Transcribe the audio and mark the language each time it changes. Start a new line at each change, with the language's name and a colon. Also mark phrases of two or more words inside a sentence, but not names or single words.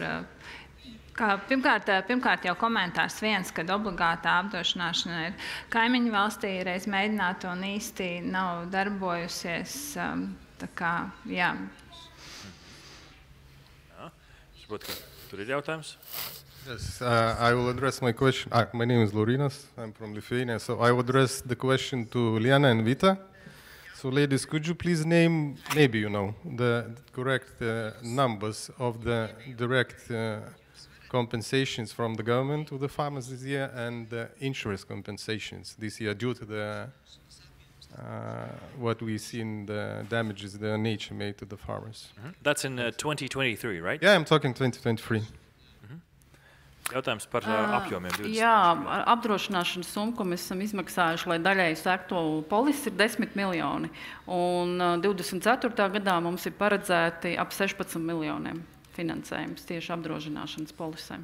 Latvian: Pirmkārt jau komentārs viens, kad obligātā apdrošināšana ir kaimiņu valstī reiz mēģināta un īsti nav darbojusies. Tā kā, jā. Tur ir jautājums?
English: Yes, I will address my question. My name is Laurinas. I'm from Lithuania. So I will address the question to Liana and Vita. So ladies, could you please name, maybe you know, the correct numbers of the direct compensations from the government to the farmers this year and the insurance compensations this year due to the what we see in the damages the nature made to the farmers. That's in 2023, right? Yeah, I'm talking 2023.
Latvian: Jautājums par apjomiem. 20. Jā, apdrošināšanas summa, ko mēs esam izmaksājuši, lai daļēji sektu polisi, ir 10 miljoni. Un 24. gadā mums ir paredzēti ap 16 miljoniem finansējums tieši apdrošināšanas polisēm.